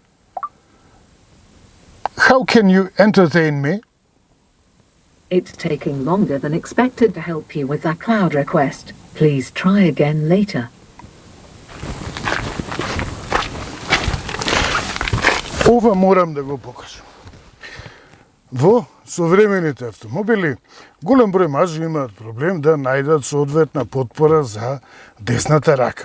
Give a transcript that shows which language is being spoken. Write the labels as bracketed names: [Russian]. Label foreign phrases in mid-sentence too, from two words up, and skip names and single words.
[English] How can you entertain me? It's taking longer than expected to help you with that cloud request. Please try again later. [Macedonian] Ова морам да го покажам. Во современите автомобили, голем број мажи имаат проблем да најдат соодветна потпора за десната рака.